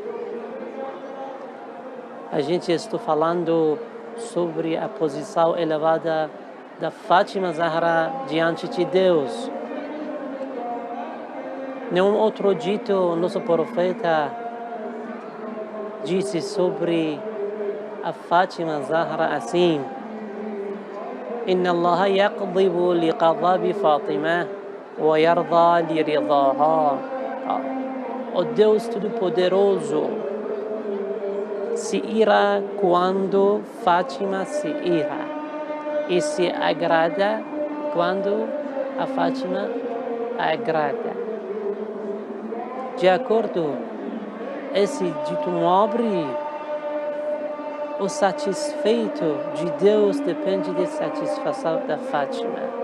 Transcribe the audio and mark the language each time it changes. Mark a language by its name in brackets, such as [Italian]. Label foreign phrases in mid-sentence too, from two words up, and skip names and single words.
[Portuguese] A gente está falando sobre a posição elevada da Fátima Zahra diante de Deus. Nenhum outro dito, nosso profeta disse sobre a Fátima Zahra assim: [Arabic] إن الله يغضب لغضب فاطمة ويرضى لرضاها. [Portuguese] O Deus Todo-Poderoso se ira quando Fátima se ira e se agrada quando a Fátima agrada. De acordo, esse dito nobre, o satisfeito de Deus depende da satisfação da Fátima,